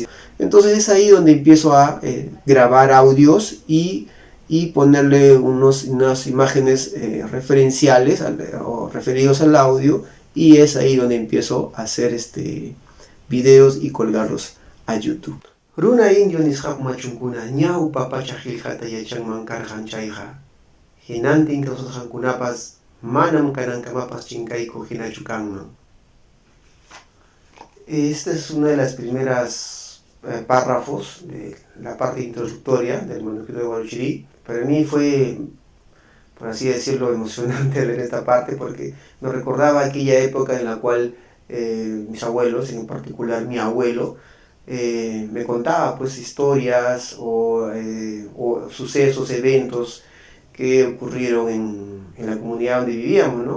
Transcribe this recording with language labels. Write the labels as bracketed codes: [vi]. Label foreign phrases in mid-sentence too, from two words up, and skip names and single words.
[es] Entonces es ahí donde empiezo a grabar audios y ponerle unas imágenes referenciales o referidos al audio, y es ahí donde empiezo a hacer videos y colgarlos a YouTube. [qu] Runa indio nishaq machunkuna ñaw papacha qillqata yachanman karqan chayqa. Hinantin kawsasqankunapas manam kanankamapas chinkayku hinachu kanman. [es] Esta es una de las primeras párrafos de la parte introductoria del manuscrito de Huarochirí. Para mí fue, por así decirlo, emocionante leer esta parte, porque me recordaba aquella época en la cual mis abuelos, en particular mi abuelo, me contaba pues historias o sucesos, eventos que ocurrieron en la comunidad donde vivíamos, ¿no?